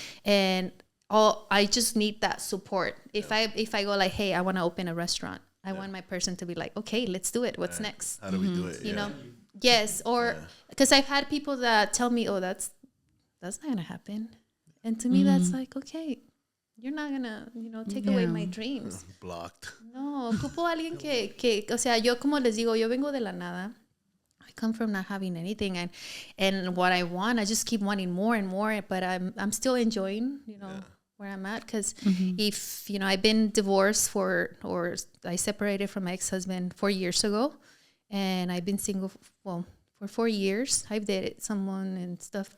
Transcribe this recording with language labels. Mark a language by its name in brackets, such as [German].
[English] And I just need that support. If I go like, hey, I want to open a restaurant. I want my person to be like, okay, let's do it. What's next? How do we do it? You know? Yes. Or because I've had people that tell me, oh, that's not going to happen. And to me, that's like, okay, you're not going to, take away my dreams. Blocked. [Spanish] No, ocupo a alguien que, o sea, yo como les digo, yo vengo de la nada. [English] I come from not having anything. And what I want, I just keep wanting more and more. But I'm still enjoying, where I'm at. Because if, I've been divorced or I separated from my ex-husband 4 years ago. And I've been single, for 4 years. I've dated someone and stuff.